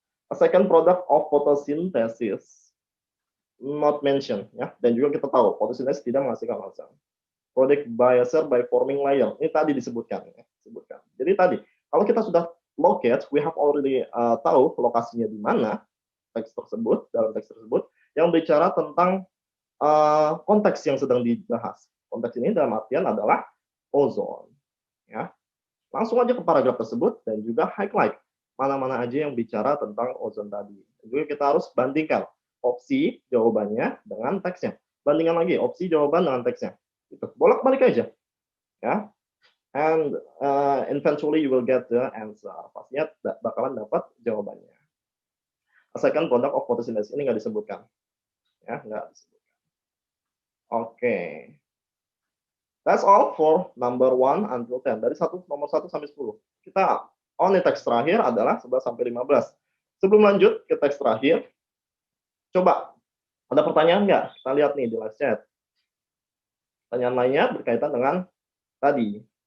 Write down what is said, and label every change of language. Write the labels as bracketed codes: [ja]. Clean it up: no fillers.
[en] A second product of photosynthesis, not mentioned, ya. [id] Dan juga kita tahu photosynthesis tidak menghasilkan ozon. [en] Product biosphere by forming layer. [id] Ini tadi disebutkan, ya. Jadi tadi kalau kita sudah locate, [en] we have already [id] tahu lokasinya di mana teks tersebut, dalam teks tersebut yang bicara tentang konteks yang sedang dibahas. Konteks ini dalam artian adalah ozon, ya. Langsung aja ke paragraf tersebut dan juga highlight mana-mana aja yang bicara tentang ozon tadi. Dan juga kita harus bandingkan opsi jawabannya dengan teksnya. Bandingkan lagi opsi jawaban dengan teksnya. Itu bolak-balik aja, ya. [en] And eventually you will get the answer. [id] Pastinya bakalan dapat jawabannya. [en] A second product of photosynthesis [id] ini nggak disebutkan, ya, nggak disebutkan. Oke. [en] That's all for number 1 until 10. [id] Dari nomor 1 sampai 10. Kita only teks terakhir adalah 11 sampai 15. Sebelum lanjut ke teks terakhir, coba ada pertanyaan nggak? Kita lihat nih di live chat. Pertanyaan lainnya berkaitan dengan tadi.